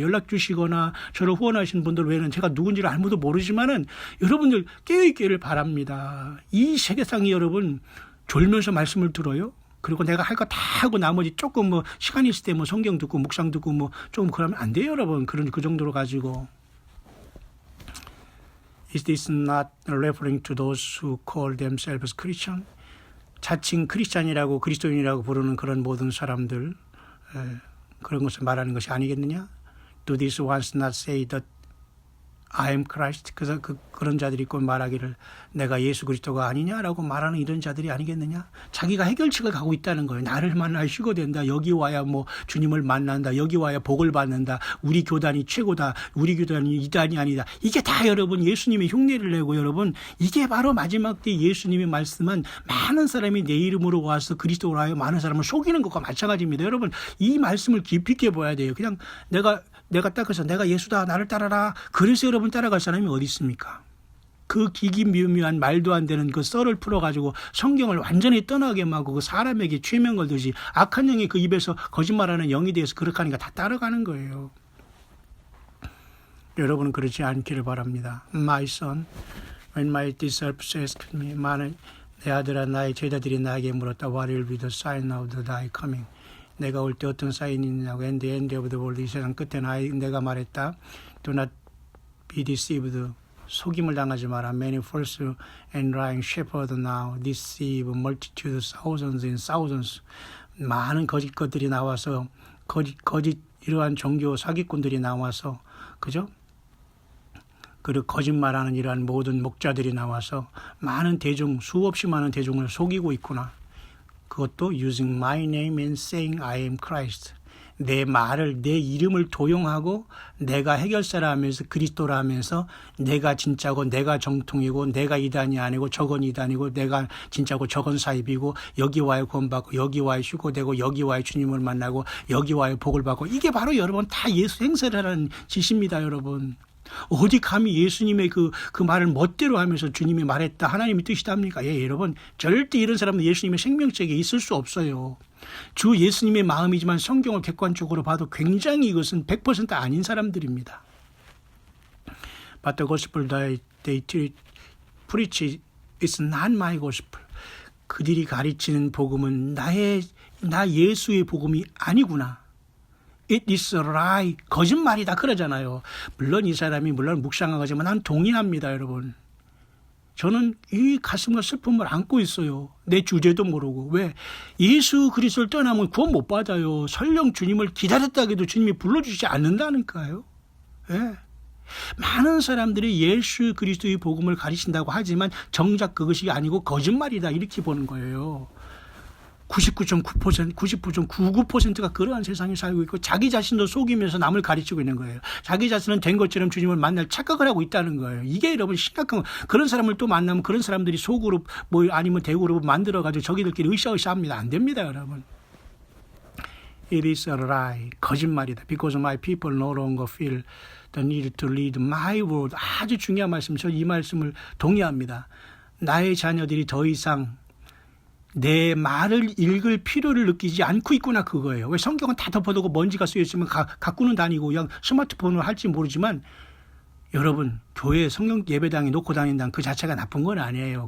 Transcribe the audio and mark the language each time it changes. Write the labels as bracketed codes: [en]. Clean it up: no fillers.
[ko] 연락 주시거나 저를 후원하신 분들 외에는 제가 누군지를 아무도 모르지만은 여러분들 깨어있기를 바랍니다. 이 세계상이 여러분 졸면서 말씀을 들어요. 그리고 내가 할 거 다 하고 나머지 조금 뭐 시간이 있을 때 뭐 성경 듣고 묵상 듣고 뭐 조금 그러면 안 돼요, 여러분. 그 정도로 가지고. [en] Is this not referring to those who call themselves Christian? [ko] 자칭 크리스찬이라고 그리스도인이라고 부르는 그런 모든 사람들, 그런 것을 말하는 것이 아니겠느냐? [en] Do these ones not say that I am Christ? [ko] 그래서 그런 자들이 꼭 말하기를 내가 예수 그리스도가 아니냐라고 말하는 이런 자들이 아니겠느냐? 자기가 해결책을 가고 있다는 거예요. 나를 만날 휴거 된다. 여기 와야 뭐 주님을 만난다. 여기 와야 복을 받는다. 우리 교단이 최고다. 우리 교단이 이단이 아니다. 이게 다 여러분 예수님의 흉내를 내고 여러분 이게 바로 마지막 때 예수님이 말씀한 많은 사람이 내 이름으로 와서 그리스도로 하여 많은 사람을 속이는 것과 마찬가지입니다. 여러분 이 말씀을 깊이 있게 봐야 돼요. 그냥 내가 딱 해서 내가 예수다 나를 따라라. 그래서 여러분 따라갈 사람이 어디 있습니까? 그 기기묘묘한 말도 안 되는 그 썰을 풀어가지고 성경을 완전히 떠나게 하고 그 사람에게 최면 걸듯이 악한 영이 그 입에서 거짓말하는 영이 돼서 그렇게 하니까 다 따라가는 거예요. 여러분은 그렇지 않기를 바랍니다. [en] My son, when my disciples asked me, [ko] 내 아들아 나의 제자들이 나에게 물었다. [en] What will be the sign of thy coming? [ko] 내가 올 때 어떤 사인이 있냐고. [en] And the end of the world. [ko] 이 세상 끝에 내가 말했다. [en] Do not be deceived. [ko] 속임을 당하지 마라. [en] Many false and lying shepherds now deceive multitudes, thousands and thousands. [ko] 많은 거짓 것들이 나와서 거짓 이러한 종교 사기꾼들이 나와서 그죠? 그리고 거짓말하는 이러한 모든 목자들이 나와서 많은 대중 수없이 많은 대중을 속이고 있구나. 그것도 [en] using my name and saying I am Christ. [ko] 내 말을 내 이름을 도용하고 내가 해결사라 하면서 그리스도라 하면서 내가 진짜고 내가 정통이고 내가 이단이 아니고 저건 이단이고 내가 진짜고 저건 사입이고 여기 와야 구원받고 여기 와야 휴거되고 여기 와야 주님을 만나고 여기 와야 복을 받고 이게 바로 여러분 다 예수 행세를 하는 짓입니다. 여러분. 어디 감히 예수님의 그 말을 멋대로 하면서 주님이 말했다 하나님의 뜻이답니까? 예, 여러분 절대 이런 사람은 예수님의 생명책에 있을 수 없어요. 주 예수님의 마음이지만 성경을 객관적으로 봐도 굉장히 이것은 100% 아닌 사람들입니다. [en] But the gospel that they preach is not my gospel. [ko] 그들이 가르치는 복음은 나 예수의 복음이 아니구나. [en] It is a lie. [ko] 거짓말이다 그러잖아요. 물론 이 사람이 물론 묵상한 거지만 난 동의합니다, 여러분. 저는 이 가슴과 슬픔을 안고 있어요. 내 주제도 모르고. 왜? 예수 그리스도를 떠나면 구원 못 받아요. 설령 주님을 기다렸다 해도 주님이 불러주지 않는다니까요. 예. 많은 사람들이 예수 그리스도의 복음을 가르친다고 하지만 정작 그것이 아니고 거짓말이다 이렇게 보는 거예요. 99.9%, 99.99%가 그러한 세상에 살고 있고 자기 자신도 속이면서 남을 가르치고 있는 거예요. 자기 자신은 된 것처럼 주님을 만날 착각을 하고 있다는 거예요. 이게 여러분 심각한 거. 그런 사람을 또 만나면 그런 사람들이 소그룹 뭐 아니면 대그룹 만들어가지고 저기들끼리 으쌰으쌰합니다. 안 됩니다, 여러분. [en] It is a lie. [ko] 거짓말이다. [en] Because my people no longer feel the need to read my word. [ko] 아주 중요한 말씀. 저 이 말씀을 동의합니다. 나의 자녀들이 더 이상 내 말을 읽을 필요를 느끼지 않고 있구나 그거예요. 왜 성경은 다 덮어두고 먼지가 쓰여있으면 갖고는 다니고 그냥 스마트폰을 할지 모르지만 여러분 교회 성경 예배당에 놓고 다닌다는 그 자체가 나쁜 건 아니에요.